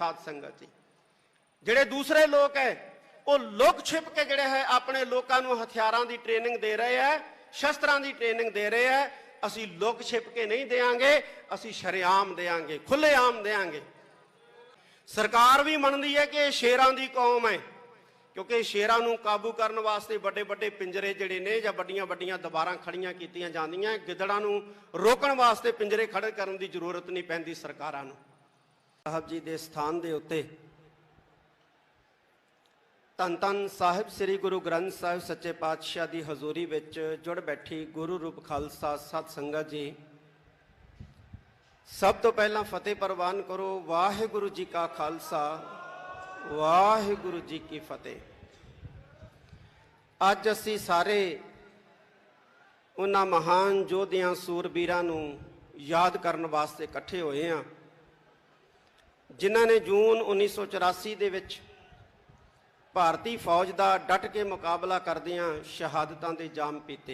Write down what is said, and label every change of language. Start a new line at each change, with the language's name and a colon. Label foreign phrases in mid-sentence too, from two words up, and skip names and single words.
Hindi: साध संगत जी जड़े दूसरे लोग है वो लुक छिप के जड़े है अपने लोगों को हथियारों की ट्रेनिंग दे रहे हैं, शस्त्रां की ट्रेनिंग दे रहे हैं। असी लुक छिप के नहीं देंगे, असी शरेआम देंगे, खुलेआम देंगे। सरकार भी मनती है कि शेरां की कौम है,
Punjabi: ਕਿਉਂਕਿ ਸ਼ੇਰਾਂ ਨੂੰ ਕਾਬੂ ਕਰਨ ਵਾਸਤੇ ਵੱਡੇ ਵੱਡੇ ਪਿੰਜਰੇ ਜਿਹੜੇ ਨੇ ਜਾਂ ਵੱਡੀਆਂ ਵੱਡੀਆਂ ਦੀਵਾਰਾਂ ਖੜ੍ਹੀਆਂ ਕੀਤੀਆਂ ਜਾਂਦੀਆਂ, ਗਿੱਦੜਾਂ ਨੂੰ ਰੋਕਣ ਵਾਸਤੇ ਪਿੰਜਰੇ ਖੜ੍ਹੇ ਕਰਨ ਦੀ ਜ਼ਰੂਰਤ ਨਹੀਂ ਪੈਂਦੀ ਸਰਕਾਰਾਂ ਨੂੰ। ਸਾਹਿਬ ਜੀ ਦੇ ਸਥਾਨ ਦੇ ਉੱਤੇ ਧੰਨ ਧੰਨ ਸਾਹਿਬ ਸ਼੍ਰੀ ਗੁਰੂ ਗ੍ਰੰਥ ਸਾਹਿਬ ਸੱਚੇ ਪਾਤਸ਼ਾਹ ਕੀ ਹਜ਼ੂਰੀ ਵਿੱਚ ਜੁੜ ਬੈਠੀ ਗੁਰੂ ਰੂਪ ਖਾਲਸਾ ਸਤ ਸੰਗਤ ਜੀ, ਸਭ ਤੋਂ ਪਹਿਲਾਂ ਫਤਿਹ ਪਰਵਾਨ ਕਰੋ। ਵਾਹਿਗੁਰੂ ਜੀ ਕਾ ਖਾਲਸਾ, ਵਾਹਿਗੁਰੂ ਜੀ ਕੀ ਫਤਿਹ। ਅੱਜ ਅਸੀਂ ਸਾਰੇ ਉਨ੍ਹਾਂ ਮਹਾਨ ਯੋਧਿਆਂ ਸੂਰਬੀਰਾਂ ਨੂੰ ਯਾਦ ਕਰਨ ਵਾਸਤੇ ਇਕੱਠੇ ਹੋਏ ਹਾਂ, ਜਿਨ੍ਹਾਂ ਨੇ ਜੂਨ 1984 ਦੇ ਵਿੱਚ ਭਾਰਤੀ ਫੌਜ ਕਾ ਡਟ ਕੇ ਮੁਕਾਬਲਾ ਕਰਦਿਆਂ ਸ਼ਹਾਦਤਾਂ ਦੇ ਜਾਮ ਪੀਤੇ।